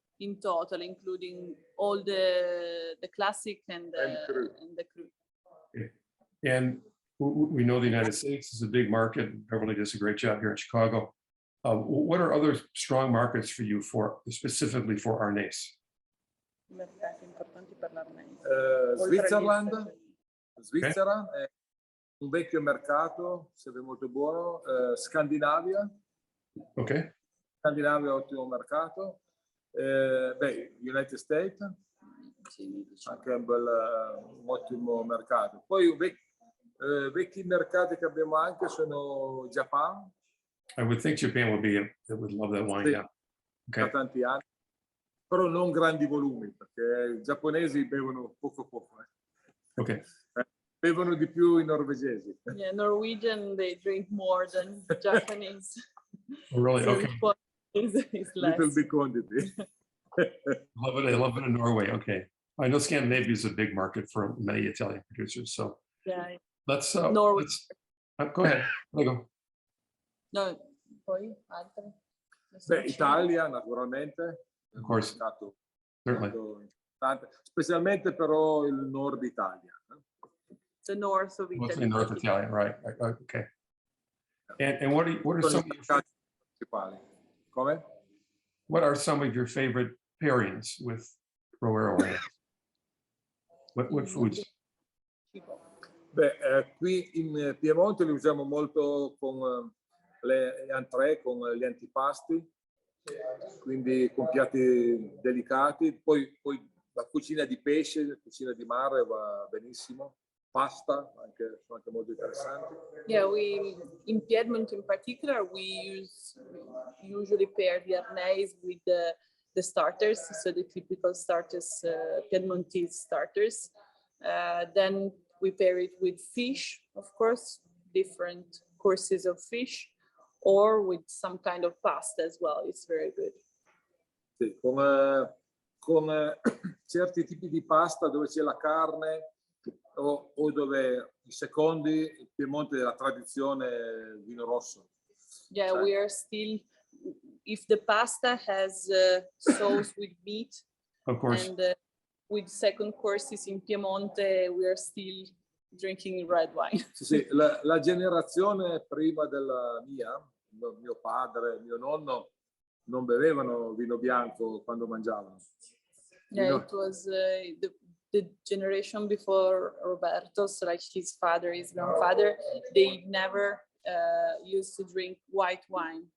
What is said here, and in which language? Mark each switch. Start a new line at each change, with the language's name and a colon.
English: in total, including all the classic and the cru. Okay. And we know the United States is a big market. Beverly does a great job here in Chicago. What are other strong markets for you, specifically for Arnese?
Italian: Mercati importanti per l'Arnese. Svizzera è un vecchio mercato, serve molto buono. Scandinavia. Ok. Scandinavia è un ottimo mercato. United States, anche un ottimo mercato. Poi vecchi mercati che abbiamo anche sono Japan.
English: I would think Japan would love that wine.
Italian: Sì,
English: Yeah. Okay.
Italian: Da tanti anni, però non grandi volumi, perché i giapponesi bevono poco. Okay. Bevono di più i norvegesi.
English: Yeah, Norwegian, they drink more than Japanese. Oh, really? So Okay. is less. Little big quantity. I love it in Norway. Okay. I know Scandinavia is a big market for many Italian producers. So Yeah. let's Norway. Go ahead. Go.
Italian: No, poi altre? Italia, naturalmente.
English: Of course. Certainly.
Italian: Specialmente però il nord Italia.
English: The north of Italy. Mostly North Italian, right? Okay. And what are some of your
Italian: principali? Come?
English: What are some of your favorite pairings with Roero? What foods?
Italian: Qui in Piemonte li usiamo molto con le entrée, con gli antipasti, quindi con piatti delicati. Poi la cucina di pesce, cucina di mare va benissimo. Pasta, sono anche molto interessanti.
English: Yeah, in Piedmont in particular, we usually pair the Arnese with the starters, so the typical starters, Piedmontese starters. Then we pair it with fish, of course, different courses of fish, or with some kind of pasta as well. It's very good.
Italian: Sì, con certi tipi di pasta dove c'è la carne o dove i secondi, il Piemonte della tradizione vino rosso.
English: Yeah, we are still, if the pasta has sauce with meat, Of course. and with second courses in Piemonte, we are still drinking red wine.
Italian: Sì, la generazione prima della mio padre, mio nonno, non bevevano vino bianco quando mangiavano.
English: Yeah, it was the generation before Roberto's, like his father, his grandfather, they never used to drink white wine.